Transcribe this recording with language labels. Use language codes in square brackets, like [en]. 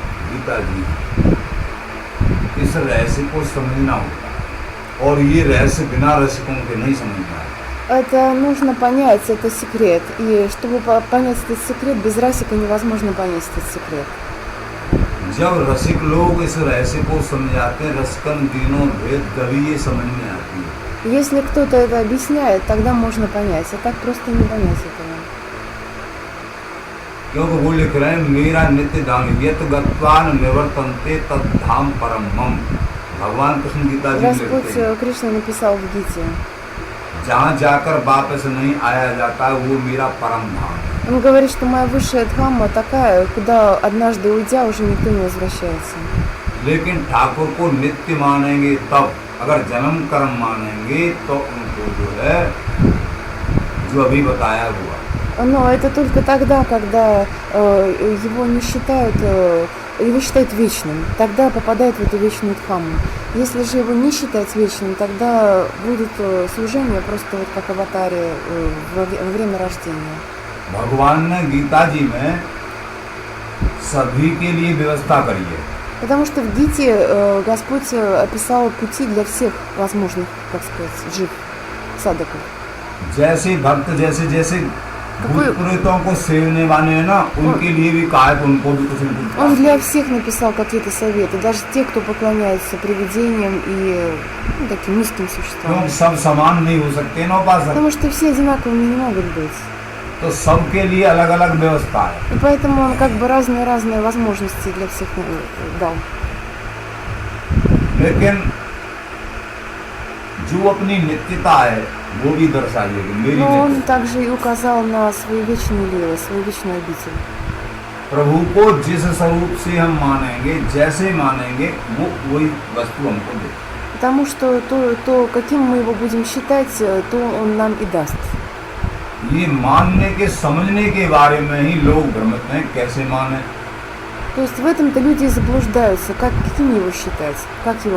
[hi] गीता जी इस रहस्य को समझना होगा और ये रहस्य बिना रसिकों के नहीं समझना है. [ru] Это нужно понять, это секрет. И чтобы понять этот секрет, без расика невозможно понять этот секрет. [hi] जब रसिक लोग इस रहस्य को समझाते हैं, रसिकन तीनों भेद तभी ये समझ में आती है. [ru] Если кто-то это объясняет, тогда можно понять, а так просто не понять этого. [hi] क्योंकि वो लिख रहे हैं मेरा नित्य धाम [sa] यत गत्वान निवर्तन्ते तद धाम परम मम. [hi] भगवान कृष्ण गीता जी में लिखते [ru] Господь [hi] हैं [ru] Кришна написал в Гите. [hi] जहाँ जाकर वापस नहीं आया जाता वो मेरा परम धाम है. [ru] Он говорит, что моя высшая дхамма такая, куда однажды уйдя уже никто не возвращается. [hi] लेकिन ठाकुर को नित्य मानेंगे तब, अगर जन्म कर्म मानेंगे तो उनको जो है जो अभी बताया हुआ. [ru] Но это только тогда, когда его не считают, его считают вечным, тогда попадает в эту вечную дхамму. Если же его не считать вечным, тогда будут служения просто вот как аватаре во время рождения. [hi] भगवान ने गीता जी में सभी के लिए व्यवस्था करी है. [ru] Потому что в Гите Господь описал пути для всех возможных, как сказать, жив садаков. [hi] जैसे भक्त जैसे जैसे [ru] Какой- [hi] भूत प्रेतों को सेवने वाले हैं ना, उनके लिए भी कहा है कि उनको भी कुछ न कुछ [ru] Он для всех написал какие-то советы, даже те, кто поклоняется привидениям и таким низким существам. [hi] क्योंकि सब समान नहीं हो सकते ना उपासक, [ru] Потому что все одинаковыми не могут быть. [hi] तो सबके लिए अलग अलग व्यवस्था है. [ru] И поэтому он как бы разные возможности для всех дал. [hi] लेकिन जो अपनी नित्यता है वो भी दर्शाइए कि मेरी [ru] Но он [hi] नित्यता. [ru] также и указал на свои вечные лилы, свою вечную обитель. [hi] प्रभु को जिस स्वरूप से हम मानेंगे, जैसे मानेंगे, वो वही वस्तु हमको दे. [ru] Потому что то, каким мы его будем считать, то он нам и даст. [hi] ये मानने के समझने के बारे में ही लोग भ्रमित हैं, कैसे माने. [ru] То есть в этом-то люди и заблуждаются, каким его считать, как его